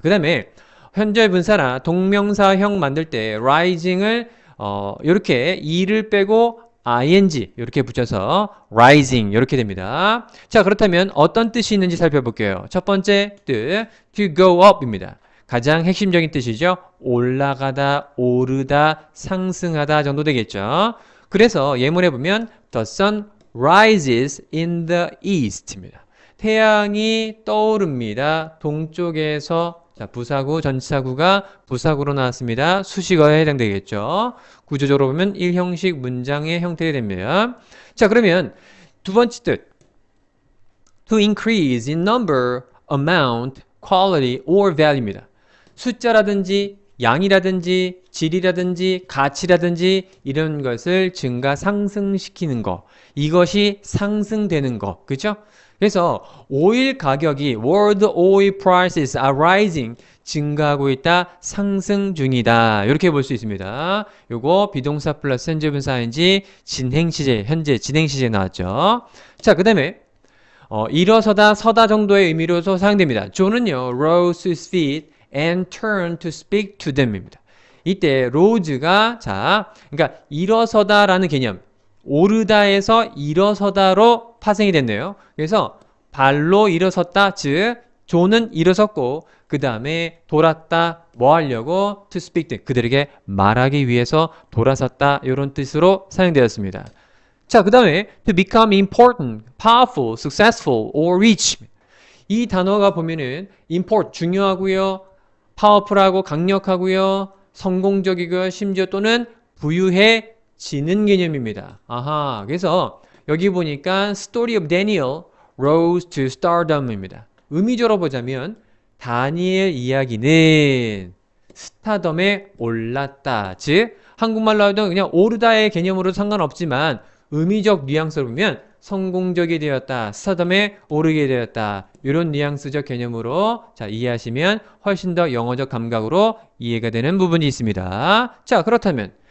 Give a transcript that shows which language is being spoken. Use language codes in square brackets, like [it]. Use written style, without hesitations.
[ko] 그 다음에 현재 분사나 동명사형 만들 때 rising을 이렇게 e를 빼고 ing 이렇게 붙여서 rising 이렇게 됩니다. 자, 그렇다면 어떤 뜻이 있는지 살펴볼게요. 첫 번째 뜻 [en] to go up [ko] 입니다. 가장 핵심적인 뜻이죠. 올라가다, 오르다, 상승하다 정도 되겠죠. 그래서 예문에 보면 [en] the sun rises in the east [ko] 입니다. 태양이 떠오릅니다. 동쪽에서 자, 부사구, 전치사구가 부사구로 나왔습니다. 수식어에 해당되겠죠. 구조적으로 보면 1형식 문장의 형태가 됩니다. 자, 그러면 두 번째 뜻. [en] To increase in number, amount, quality, or value [ko] 입니다. 숫자라든지 양이라든지 질이라든지 가치라든지 이런 것을 증가 상승시키는 거. 이것이 상승되는 거. 그죠? 그래서 오일 가격이 [en] world oil prices are rising [ko] 증가하고 있다, 상승 중이다 이렇게 볼 수 있습니다. 요거 비동사 플러스 현재 분사 ing 진행 시제 현재 진행 시제 나왔죠. 자, 그 다음에 일어서다 서다 정도의 의미로서 사용됩니다. 조는요 [en] rose to his feet and turn to speak to them [ko] 입니다. 이때 rose가 자 그러니까 일어서다라는 개념 오르다에서 일어서다로 파생이 됐네요. 그래서 발로 일어섰다, 즉 조는 일어섰고 그 다음에 돌았다, 뭐 하려고? to speak to, 그들에게 말하기 위해서 돌아섰다 이런 뜻으로 사용되었습니다. 자, 그 다음에 [en] to become important, powerful, successful, or rich [ko] 이 단어가 보면은 import 중요하고요, powerful하고 강력하고요, 성공적이고요, 심지어 또는 부유해지는 개념입니다. 아하, 그래서 여기 보니까 [en] Story of Daniel rose to stardom [ko] 입니다. 의미적으로 보자면 다니엘 이야기는 스타덤에 올랐다. 즉 한국말로 하면 그냥 오르다의 개념으로 상관없지만 의미적 뉘앙스로 보면 성공적이 되었다, 스타덤에 오르게 되었다 이런 뉘앙스적 개념으로 자 이해하시면 훨씬 더 영어적 감각으로 이해가 되는 부분이 있습니다. 자, 그렇다면